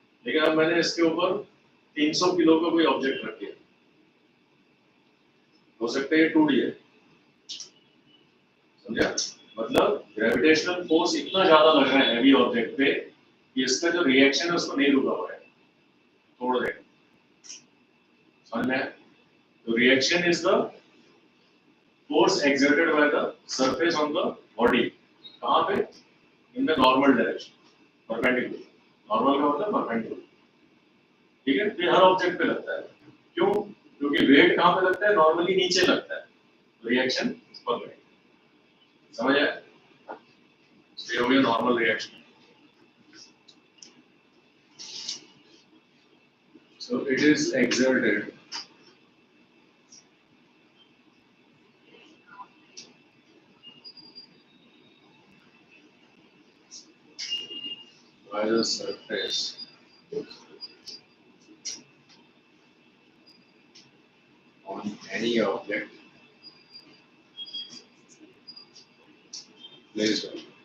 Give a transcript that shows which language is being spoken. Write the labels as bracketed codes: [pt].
[hi] लेकिन अब मैंने इसके ऊपर 300 किलो का कोई ऑब्जेक्ट रख दिया, हो सकता है ये टूट जाए। समझा? मतलब ग्रेविटेशनल फोर्स इतना ज्यादा लग रहा है हैवी ऑब्जेक्ट पे कि इसका जो रिएक्शन है उसको नहीं रुका हुआ है, तोड़ देगा। समझ में? तो [en] Reaction is the force exerted by the surface on the body. [hi] कहाँ पे? [en] In the normal direction, perpendicular. [hi] Normal का मतलब परपेंडिकुलर, ठीक है? तो ये हर ऑब्जेक्ट पे लगता है। क्यों? क्योंकि वेट कहाँ पे लगता है? नॉर्मली नीचे लगता है, रिएक्शन ऊपर लगेगा। समझ आया? ये हो गया normal reaction. [en] So it is exerted by the surface on any object placed on it.